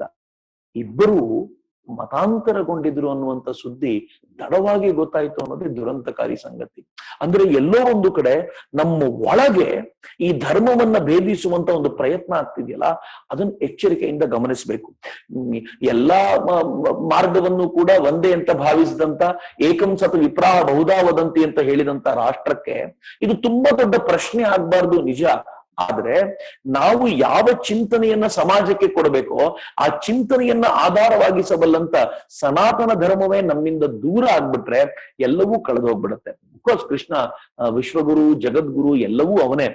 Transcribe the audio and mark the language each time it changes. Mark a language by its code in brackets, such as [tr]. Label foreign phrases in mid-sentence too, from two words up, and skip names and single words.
[kn] ಇಬ್ಬರು ಮತಾಂತರಗೊಂಡಿದ್ರು ಅನ್ನುವಂತ ಸುದ್ದಿ ತಡವಾಗಿ ಗೊತ್ತಾಯ್ತು ಅನ್ನೋದೇ ದುರಂತಕಾರಿ ಸಂಗತಿ. ಅಂದ್ರೆ ಎಲ್ಲೋ ಒಂದು ಕಡೆ ನಮ್ಮ ಒಳಗೆ ಈ ಧರ್ಮವನ್ನ ಭೇದಿಸುವಂತ ಒಂದು ಪ್ರಯತ್ನ ಆಗ್ತಿದೆಯಲ್ಲ, ಅದನ್ನ ಎಚ್ಚರಿಕೆಯಿಂದ ಗಮನಿಸಬೇಕು. ಎಲ್ಲಾ ಮಾರ್ಗವನ್ನು ಕೂಡ ಒಂದೇ ಅಂತ ಭಾವಿಸಿದಂತ [sa] ಏಕಂ ಸತ್ ವಿಪ್ರಾಹ ಬಹುಧಾ ವದಂತಿ [kn] ಅಂತ ಹೇಳಿದಂತ ರಾಷ್ಟ್ರಕ್ಕೆ ಇದು ತುಂಬಾ ದೊಡ್ಡ ಪ್ರಶ್ನೆ ಆಗ್ಬಾರ್ದು ನಿಜ. ಆದ್ರೆ ನಾವು ಯಾವ ಚಿಂತನೆಯನ್ನ ಸಮಾಜಕ್ಕೆ ಕೊಡಬೇಕೋ ಆ ಚಿಂತನೆಯನ್ನ ಆಧಾರವಾಗಿಸಬಲ್ಲಂತ ಸನಾತನ ಧರ್ಮವೇ ನಮ್ಮಿಂದ ದೂರ ಆಗ್ಬಿಟ್ರೆ ಎಲ್ಲವೂ ಕಳೆದು ಹೋಗ್ಬಿಡುತ್ತೆ. ಅಫ್ಕೋರ್ಸ್ ಕೃಷ್ಣ ವಿಶ್ವಗುರು, ಜಗದ್ಗುರು ಎಲ್ಲವೂ ಅವನೇ.